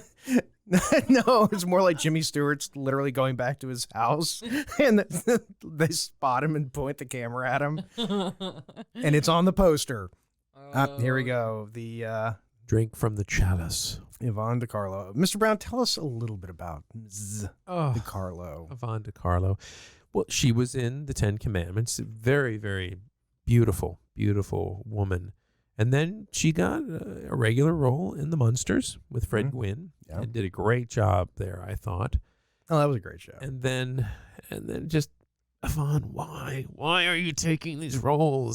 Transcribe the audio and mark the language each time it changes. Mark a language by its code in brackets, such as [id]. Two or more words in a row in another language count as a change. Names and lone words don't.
[en] No, it's more like Jimmy Stewart's literally going back to his house, and they spot him and point the camera at him, and it's on the poster. Here we go. The Drink from the chalice. Yvonne de Carlo. Mr. Brown, tell us a little bit about Ms. de Carlo. Yvonne de Carlo. Well, she was in the Ten Commandments. A very, very beautiful, beautiful woman. And then she got a regular role in The Munsters with Fred Gwynne, Yeah. and did a great job there, I thought. Oh, that was a great show. And then just, Yvonne, why are you taking these roles?